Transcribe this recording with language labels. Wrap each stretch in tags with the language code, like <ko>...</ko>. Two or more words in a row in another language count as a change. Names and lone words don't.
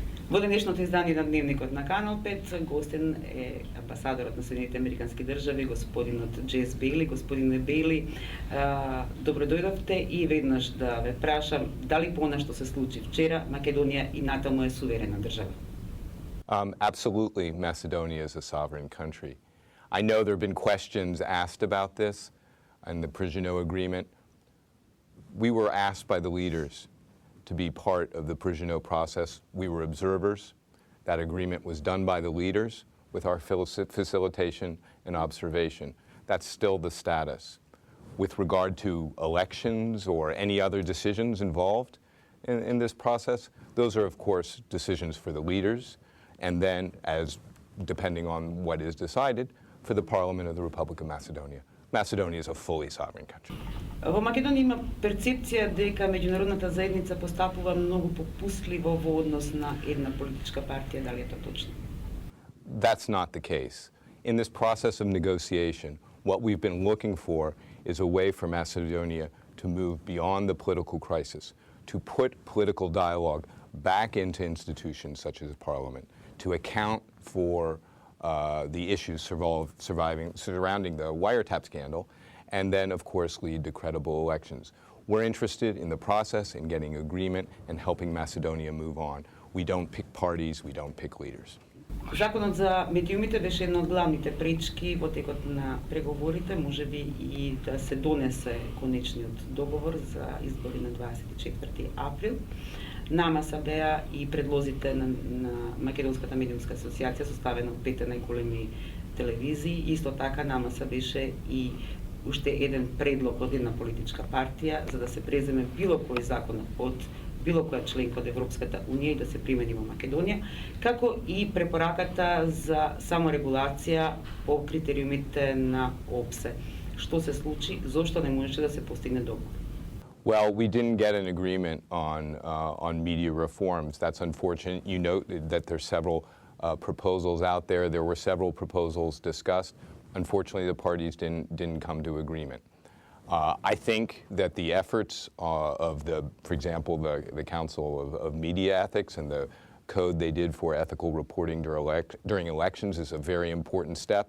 <mk>Во денешното издание на Дневникот на Канал 5 гостен е амбасадорот на Соединените американски држави, господинот Џес Бејли. Господине Бејли, добро дојдовте и веднаш да ве прашам дали по она што се случи вчера Македонија и натаму е суверена држава?</mk> <en>Absolutely, Macedonia is a sovereign country. I know there have been questions asked about this and the Prishino agreement. We were asked by the leaders to be part of the Prishino process. We were observers. That agreement was done by the leaders with our facilitation and observation. That's still the status. With regard to elections or any other decisions involved in this process, those are, of course, decisions for the leaders, and then, as depending on what is decided, for the Parliament of the Republic of Macedonia. Macedonia is a fully sovereign country.</en> <mk>Во Македонија има перцепција дека меѓународната заедница постапува многу попустливо во однос на една политичка партија. Дали е тоа точно?</mk> <en>That's not the case. In this process of negotiation, what we've been looking for is a way for Macedonia to move beyond the political crisis, to put political dialogue back into institutions such as Parliament, to account for the issues surrounding the wiretap scandal, and then, of course, lead to credible elections. We're interested in the process, in getting agreement, and helping Macedonia move on. We don't pick parties, we don't pick leaders.</en> <mk>Законот за медиумите беше една од главните пречки во текот на преговорите, можеби и да се донесе конечниот договор за избори на 24 април. Намаса беа и предлозите на Македонската медиумска асоциација, составена од 5 најголеми телевизии. Исто така намаса беше и уште еден предлог од една политичка партија за да се преземе било кој закон од било која членка од Европската Унија и да се примени во Македонија, како и препораката за саморегулација по критериумите на ОПСЕ. Што се случи? Зошто не можеше да се постигне договор?</mk> <en>Well, we didn't get an agreement on media reforms. That's unfortunate. You noted that there's several proposals out there. There were several proposals discussed. Unfortunately, the parties didn't come to agreement. I think that the efforts of for example, the Council of Media Ethics and the code they did for ethical reporting during elections is a very important step.</en>